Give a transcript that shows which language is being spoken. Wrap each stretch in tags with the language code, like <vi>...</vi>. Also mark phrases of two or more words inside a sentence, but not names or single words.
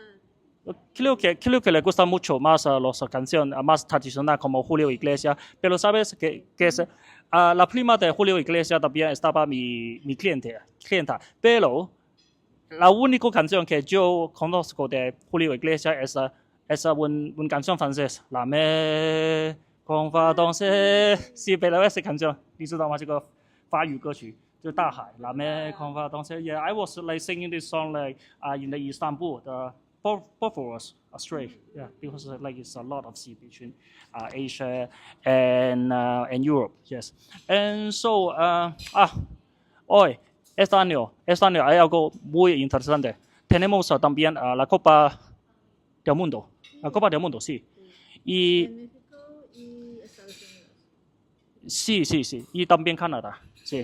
<es>Creo que le gusta mucho más las canciones más tradicionales como Julio Iglesias, pero sabes que es, la prima de Julio Iglesias también estaba mi clienta, pero la única canción que yo conozco de Julio Iglesias es una canción francesa, La mer con va danser, sí, pero esa canción,</es> <zh>你知道吗？这个法语歌曲就是大海 La mer con va danser.</zh> <en>Yeah, I was like singing this song like in the Istanbul. Both of us are straight, yeah, because like it's a lot of sea between Asia and Europe, yes. And so,</en> <es>hoy, este año hay algo muy interesante. Tenemos también la Copa del Mundo, sí. Y En México y Estados sí, Unidos. y también Canadá, sí.</es>